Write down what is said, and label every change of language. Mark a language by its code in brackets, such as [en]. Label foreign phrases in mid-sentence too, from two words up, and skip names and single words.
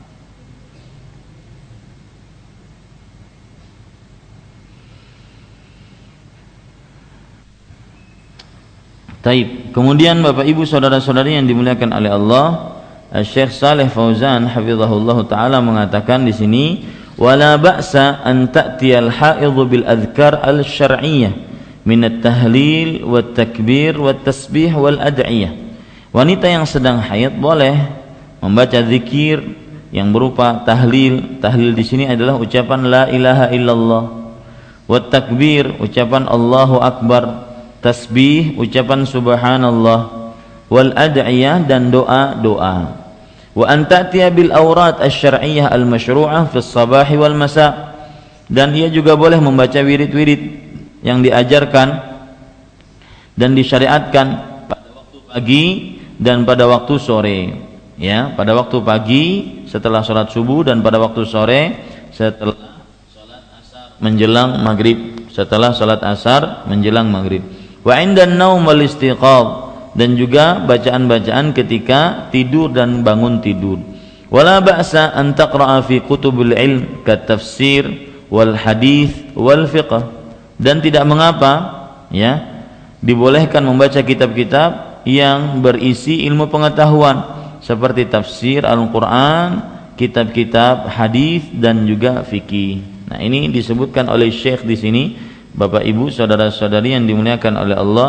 [ar] Taib. [id] Kemudian Bapak Ibu saudara-saudari yang dimuliakan oleh Allah, Syekh Shalih Fauzan hafizahullah taala mengatakan di sini, [ar] ولا بأس أن تأتي الحائض بالأذكار الشرعية من التهليل والتكبير والتسبيح والأدعية. [id] Wanita yang sedang haid boleh membaca zikir yang berupa tahlil. Tahlil di sini adalah ucapan [ar] لا إله إلا الله. والتكبير, [id] ucapan [ar] الله أكبر. [id] Tasbih, ucapan subhanallah. [ar] والأدعية, [id] dan doa-doa. [ar] وأن تأتي بالأوراد الشرعية المشروعة في الصباح والمساء'. [id] Dan ia juga boleh membaca wirid-wirid yang diajarkan dan disyariatkan pada waktu pagi dan pada waktu sore. Ya, pada waktu pagi setelah sholat subuh, dan pada waktu sore setelah sholat asar menjelang maghrib. Setelah sholat asar menjelang maghrib. [ar] وعند النوم والاستيقاظ, [id] dan juga bacaan-bacaan ketika tidur dan bangun tidur. [ar] ولا بأس أن تقرأ في كتب العلم كالتفسير والحديث والفقه. [id] Dan tidak mengapa ya dibolehkan membaca kitab-kitab yang berisi ilmu pengetahuan seperti tafsir Al-Qur'an, kitab-kitab hadis dan juga fikih. Nah, ini disebutkan oleh Syekh di sini, Bapak Ibu saudara-saudari yang dimuliakan oleh Allah.